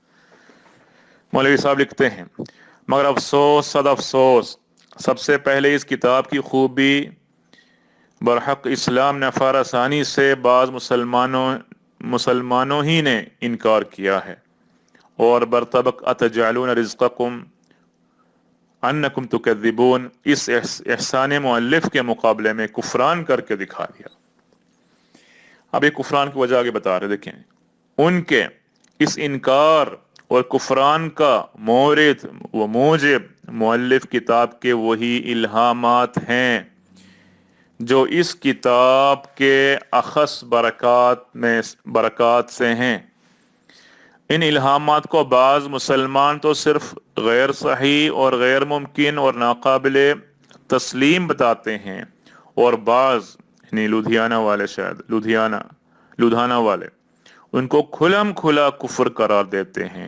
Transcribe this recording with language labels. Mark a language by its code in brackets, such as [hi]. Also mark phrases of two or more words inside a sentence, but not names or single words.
[ur] مولوی صاحب لکھتے ہیں مگر افسوس صد افسوس، سب سے پہلے اس کتاب کی خوبی برحق اسلام نفع رسانی سے بعض مسلمانوں ہی نے انکار کیا ہے، اور برطبق [ar] اتجعلون رزقکم انکم تکذبون، [ur] اس احسان مؤلف کے مقابلے میں کفران کر کے دکھا دیا۔ اب یہ کفران کی وجہ آگے بتا رہے، دیکھیں ان کے اس انکار اور کفران کا مورد و موجب مؤلف کتاب کے وہی الہامات ہیں جو اس کتاب کے اخص برکات سے ہیں۔ ان الہامات کو بعض مسلمان تو صرف غیر صحیح اور غیر ممکن اور ناقابل تسلیم بتاتے ہیں، اور بعض یعنی لدھیانہ والے ان کو کھلم کھلا کفر قرار دیتے ہیں۔